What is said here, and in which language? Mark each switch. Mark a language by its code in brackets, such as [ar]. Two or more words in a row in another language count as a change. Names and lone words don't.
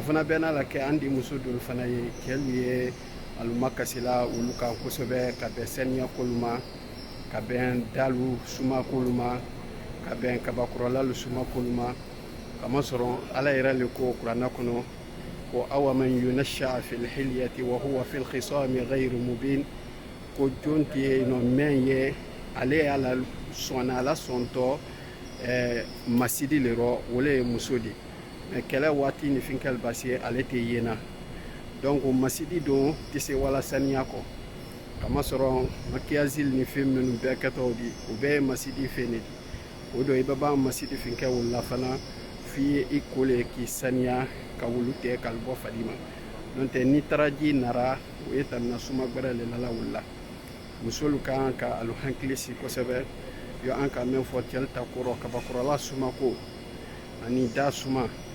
[bm] fana bɛɛ n'a la kɛ an di muso dɔw fana ye cɛlu ye aluma kasila olu kan kosɛbɛ ka bɛn saniya kolu ma ka bɛn dalu suma kolu ma ka bɛn kabakɔrɔlalu suma kolu ma kamasɔrɔ ala yɛrɛ le ko kuranna kɔnɔ ko [ar] أومن ينشأ في الحلية وهو في الخصام غير مبين [bm] ko jon tɛ yen nɔ mɛn ye ale ye ala sɔnna ala sɔntɔ masidi le rɔ o le ye muso de mais kɛlɛ waati ni finkɛli basi ale tɛ yena donc masidi don tɛ se wala saniya kɔ kamasɔrɔ makiyazili ni fɛn minnu bɛɛ kɛtɔw di o bɛɛ ye masidi fɛn de di o don i bɛ ban masidi finkɛ wolo la fana f'i ye i ko le k'i saniya ka wulu tigɛ ka bɔ fadi ma n'o tɛ ni taraji nara o ye tamina suma gbɛrɛ le la wulu la musolu ka kan ka alu hankili si kosɛbɛ yo an ka min fɔ cɛli ta kɔrɔ kabakɔrɔla suma ko ani da suma